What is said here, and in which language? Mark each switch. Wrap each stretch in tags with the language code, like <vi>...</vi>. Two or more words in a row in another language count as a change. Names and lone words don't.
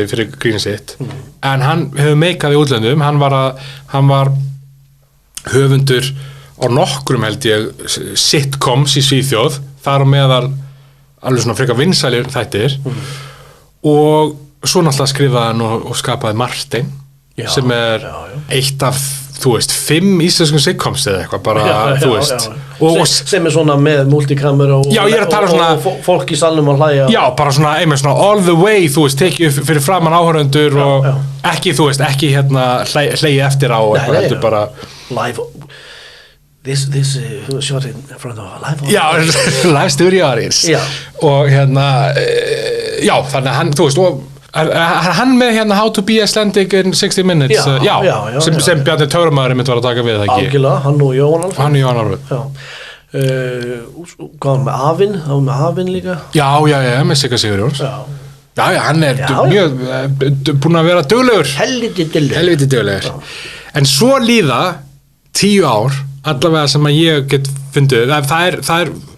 <is>fyrir grínin sitt en hann hefur meikað í útlöndum hann var höfundur á nokkrum held ég sitcoms í Svíþjóð þar á meðal alveg svona frekar vinsælir þættir og svo náttúrulega skrifaði hann og skapaði Martin sem eitt af þú veist, 5 íslenskum sitcoms eða eitthvað bara, þú veist sem svona með multikamera og fólk í salnum að hlæja bara svona, einmitt svona</is> <en>all the way</en> <is>þú veist, tekið fyrir framan áhorfendur og ekki, þú veist, ekki hlegið eftir á eitthvað, heldur bara</is> <en>live this shot in front of a live audience live studio audience</en> <is>og þannig að hann, þú veist, og hann með How to be Icelandic in 60 minutes sem Bjarni Töframaðurinn mitt var að taka við það ekki algjörlega, hann og Jóhann Alfred hvað með Afinn líka með Sigga Sigurjóns hann mjög búinn að vera duglegur helviti duglegur en svo líða 10 ár allavega sem að ég get fundið það</is>